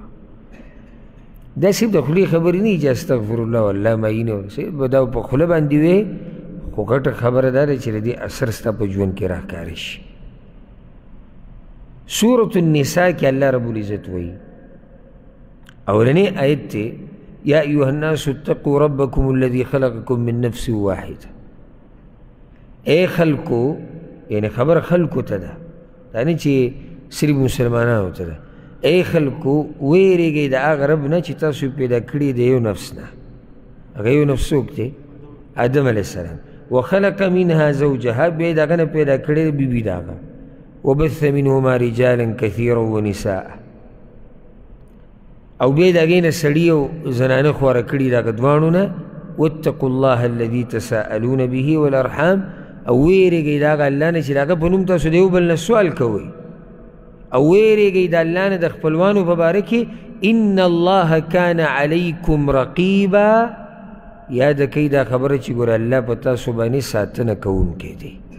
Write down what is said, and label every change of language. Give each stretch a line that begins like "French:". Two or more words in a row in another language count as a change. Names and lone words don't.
Pashto: دا صرف د خولې خبرې نه وي چې
Arabic: استغفر الله والله معینه،
Pashto: صرف به دا په خوله باندې وی، خو ګټه خبره دا ده چې د دې اثر ستا په ژوند کې راښکاره شي. سورة النساء کې الله رب العزت وایي اولنی آیت ته
Arabic: یا ایها الناس اتقوا ربکم الذي خلقکم من نفس واحده.
Pashto: ای خلکو، یعنی خبر خلکو ته ده، دا نه چې صرف مسلمانانو ته ده. ای خلکو ویرېږئ د هغه رب نه چې تاسو پیدا کړي د یو نفس نه. هغه یو نفس څوک دی؟ آدم علیه السلام.
Arabic: وخلق منها زوجها،
Pashto: بیا د هغه نه پیدا کړې بیبي د هغه.
Arabic: وبث منهما رجالا كثيرا ونساء،
Pashto: او بیا د هغې نه سړي او زنانه خواره کړي د هغه دواړو نه.
Arabic: واتقوا الله الذي تساءلون به والارحام،
Pashto: او ویرېږئ د هغه الله نه چې د هغه په نوم تاسو د یو بل نه سوال کوئ، او ویرېږئ د الله نه د خپلوانو په باره کې.
Arabic: ان الله کان علیکم رقیبا،
Pashto: یاده کوئ دا خبره چې ګوره الله په تاسو باندې ساتنه کوونکی دی.